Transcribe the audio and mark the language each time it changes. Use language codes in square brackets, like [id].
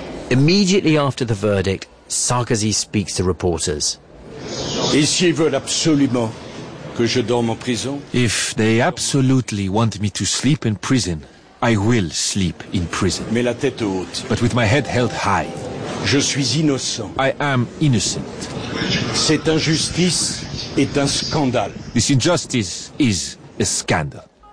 [en] Immediately after the verdict, Sarkozy speaks to reporters. If they absolutely want me to sleep in prison, I will sleep in prison. But with my head held high. [fr] Je suis innocent. [en] I am innocent. [fr] Cette injustice est un scandale. [en] This injustice is a scandal.